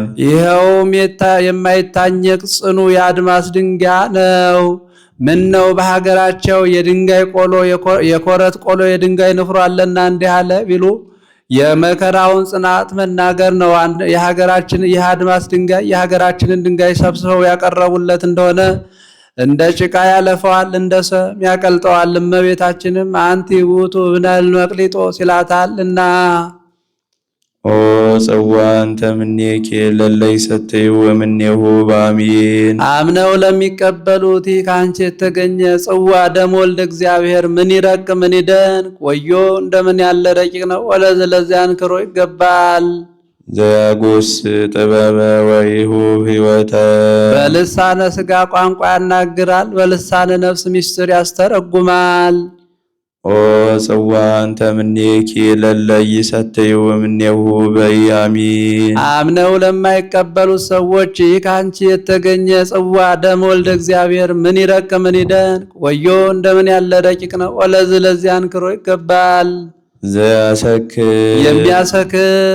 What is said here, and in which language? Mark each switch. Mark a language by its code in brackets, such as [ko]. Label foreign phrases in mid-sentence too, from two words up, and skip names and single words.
[am] ይኸውም የማይታኘቅ ጽኑ የአድማስ ድንጋይ ነው። ምን ነው በሀገራቸው የድንጋይ ቆሎ የኮረት ቆሎ የድንጋይ ንፍሮ አለና እንዲህ አለ ቢሉ የመከራውን ጽናት መናገር ነው። የሀገራችን ይህ አድማስ ድንጋይ የሀገራችንን ድንጋይ ሰብስበው ያቀረቡለት እንደሆነ እንደ ጭቃ ያለፈዋል፣ እንደ ሰም ያቀልጠዋል። እመቤታችንም [gez] አንቲ ውእቱ እብነ እልመቅሊጦስ [am] ይላታል እና [gez] ኦ ጽዋ እንተ እምኔኪ ለለ ይሰትዩ እምኔሁ በአሜን። [am] አምነው ለሚቀበሉት ይህ ከአንቺ የተገኘ ጽዋ [gez] ደም ወልደ እግዚአብሔር [am] ምን ይረቅ ምን ይደንቅ! ወዮ እንደምን ያለ ረቂቅ ነው! ለዚያ አንክሮ ይገባል። [gez] ዘያጎስ ጥበበ ወይሁብ ሕይወተ [am] በልሳነ ሥጋ ቋንቋ ያናግራል፣ በልሳነ ነፍስ ምስጢር ያስተረጉማል። [gez] ኦ ጽዋ እንተ እምኔኪ ለለ ይሰትዩ እምኔሁ በአሜን። [am] አምነው ለማይቀበሉት ሰዎች ይህ ከአንቺ የተገኘ ጽዋ [gez] ደም ወልደ እግዚአብሔር [am] ምን ይረቅ ምን ይደንቅ! ወዮ እንደምን ያለ ረቂቅ ነው! ለዚህ አንክሮ ይገባል። ዘያሰክር የሚያሰክር